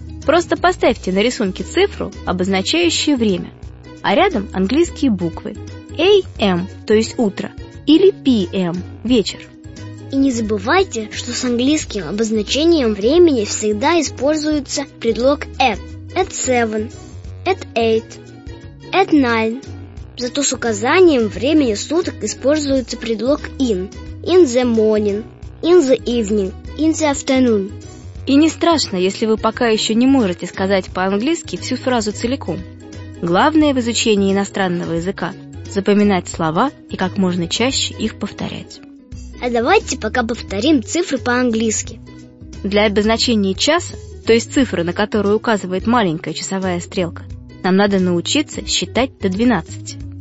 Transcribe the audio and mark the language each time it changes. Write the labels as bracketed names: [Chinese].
[Russian] Просто поставьте на рисунке цифру, обозначающую время, а рядом английские буквы A.M., то есть утро, или P.M., вечер. И не забывайте, что с английским обозначением времени всегда используется предлог at. [English] At 7, at 8, at 9. [Russian] Зато с указанием времени суток используется предлог in. [English] In the morning, in the evening, in the afternoon. [Russian] И не страшно, если вы пока еще не можете сказать по-английски всю фразу целиком. Главное в изучении иностранного языка – запоминать слова и как можно чаще их повторять. А давайте пока повторим цифры по-английски. Для обозначения часа, то есть цифры, на которую указывает маленькая часовая стрелка, нам надо научиться считать до 12.